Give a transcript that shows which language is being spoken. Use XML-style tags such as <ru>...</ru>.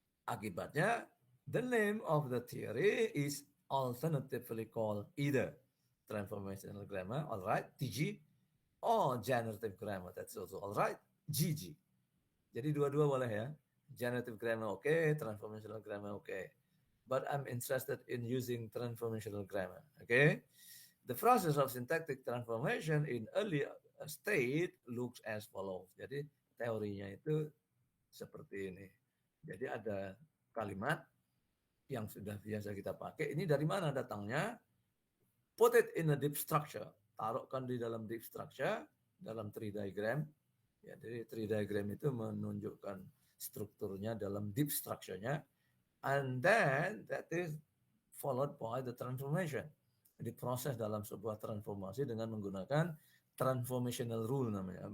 <id>Akibatnya,</id> <en>the name of the theory is alternatively called either transformational grammar, all right, TG, or generative grammar, that's also all right, GG.</en> <id>Jadi dua-dua boleh ya.</id> <en>Generative grammar okay, transformational grammar okay. But I'm interested in using transformational grammar, okay? The process of syntactic transformation in early state looks as follows.</en> <id>Jadi teorinya itu seperti ini. Jadi ada kalimat yang sudah biasa kita pakai. Ini dari mana datangnya?</id> <en>Put it in a deep structure.</en> <id>Taruhkan di dalam deep structure, dalam tree diagram. Ya, jadi tree diagram itu menunjukkan strukturnya dalam deep structure-nya.</id> <en>And then that is followed by the transformation.</en> <id>Diproses dalam sebuah transformasi dengan menggunakan transformational rule namanya.</id>